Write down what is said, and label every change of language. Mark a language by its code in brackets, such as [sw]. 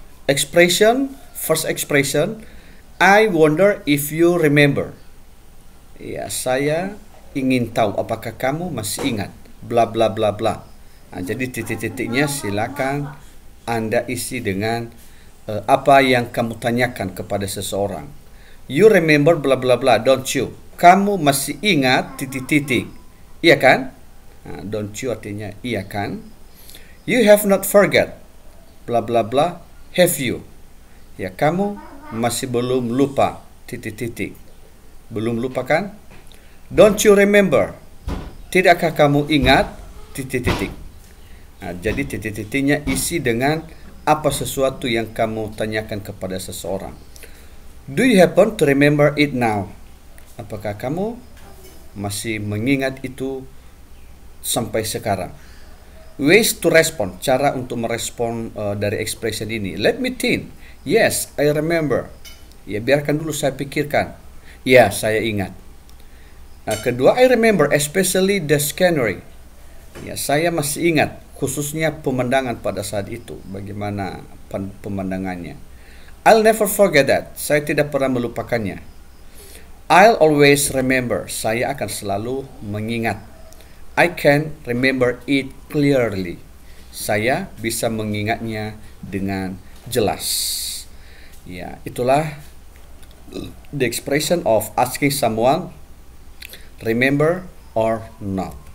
[en] Expression, first expression, I wonder if you remember. [id] Ya, saya ingin tahu apakah kamu masih ingat. Bla bla bla bla. Nah, jadi titik-titiknya silakan Anda isi dengan apa yang kamu tanyakan kepada seseorang. [en] You remember bla bla bla, don't you? [id] Kamu masih ingat titik-titik. Iya kan? Nah, [en] don't you [id] artinya iya kan? [en] You have not forget bla bla bla, have you? [id] Ya, kamu masih belum lupa titik-titik. Belum lupa kan? [en] Don't you remember? [id] Tidakkah kamu ingat titik-titik? Nah, jadi titik-titiknya isi dengan apa sesuatu yang kamu tanyakan kepada seseorang. [en] Do you happen to remember it now? [id] Apakah kamu masih mengingat itu sampai sekarang? [en] Ways to respond, [id] cara untuk merespon dari expression ini. [en] Let me think. Yes, I remember. [id] Ya, biarkan dulu saya pikirkan. Ya, saya ingat. Kedua, [en] I remember especially the scenery. [id] Ya, saya masih ingat khususnya pemandangan pada saat itu, bagaimana pemandangannya. [en] I'll never forget that. [id] Saya tidak pernah melupakannya. [en] I'll always remember. [id] Saya akan selalu mengingat. [en] I can remember it clearly. [id] Saya bisa mengingatnya dengan jelas. Ya, itulah [en] the expression of asking someone remember or not.